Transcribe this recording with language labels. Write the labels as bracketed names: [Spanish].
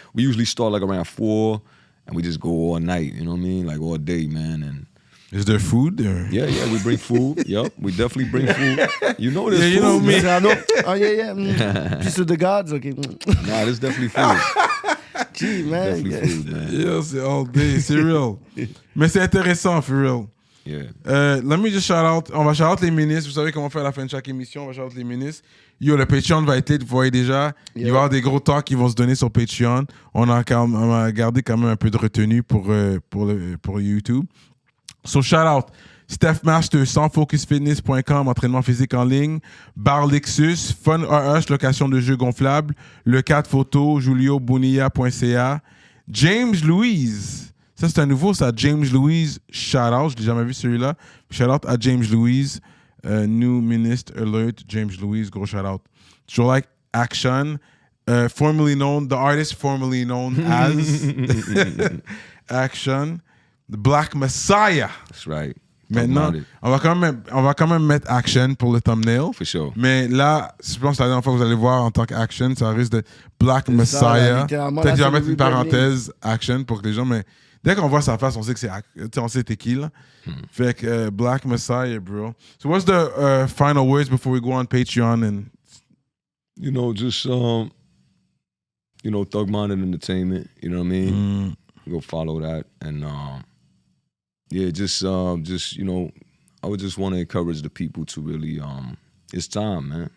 [English] We usually start like around 4 and we just go all night, you know what I mean? Like all day, man. And is there food there? Yeah, we bring food. Yup, we definitely bring food. You know this food. You know me. Oh, yeah. Piece of the gods, okay. Nah, this definitely food. Gee, man. Definitely food, man. Yeah, [French] c'est [English] all day. [French] C'est [English] real. [French] Mais c'est intéressant, [English] for real. Yeah. Let me just shout out. [French] On va shout out les ministres. Vous savez comment on fait à la fin de chaque émission. On va shout out les ministres. Yo, le Patreon va être lit, vous voyez déjà. Il va y avoir des gros talks qui vont se donner sur Patreon. On a gardé quand même un peu de retenue pour YouTube. So shout out StephMaster, sansfocusfitness.com, entraînement physique en ligne, bar Lexus, Fun RH, location de jeux gonflables, le 4 photos, julioBonilla.ca, James Louise. Ça, c'est un nouveau, ça. [English] James Louise, shout out. [French] Je l'ai jamais vu celui-là. Shout out à James Louise. [English] New Ministre Alert, James Louise, gros shout out. [French] Toujours [English] like Akshun, the artist formerly known as Akshun. The Black Messiah. That's right. [French] Maintenant, on va quand même mettre Action pour le thumbnail. [English] For sure. [French] Mais là, je pense que la dernière fois que vous allez voir en tant qu'Action, ça risque de Black Messiah. Peut-être que je vais mettre une parenthèse Action pour que les gens, mais dès qu'on voit sa face, on sait que on sait t'es qui là. Fait que Black Messiah, bro. [English] So what's the final words before we go on Patreon and you know, just you know, Thug Minded Entertainment, you know what I mean? Go follow that and yeah, just you know, I would just want to encourage the people to really it's time, man.